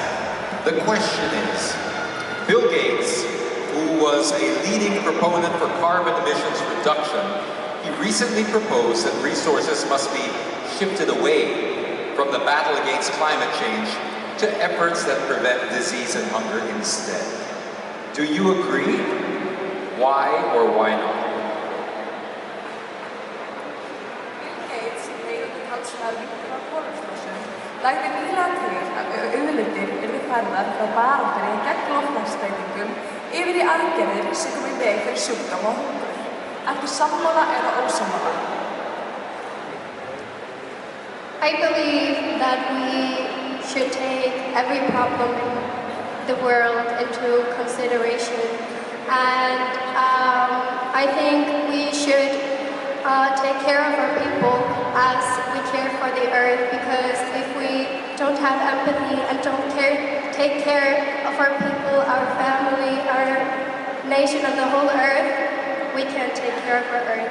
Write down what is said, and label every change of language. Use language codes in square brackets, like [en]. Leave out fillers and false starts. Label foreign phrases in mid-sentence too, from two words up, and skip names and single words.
[en] The question is, Bill Gates, who was a leading proponent for carbon emissions reduction, he recently proposed that resources must be shifted away from the battle against climate change to efforts that prevent disease and hunger instead. Do you agree? Why or why not? [is] Bill Gates leiðandi talsmaður víkinga kolefnislosun lagði nýlega til að auðlindir yrðu færðar frá baráttunni gegn loftslagsbreytingum yfir í aðgerðir sem komi í veg fyrir sjúkdóma og hungur. Ertu sammála eða ósammála? [en] I believe that we should take every problem in the world into consideration, and I think we should take care of our people as we care for the earth, because if we don't have empathy and don't take care of our people, our family, our nation, and the whole earth, we can't take care of our earth.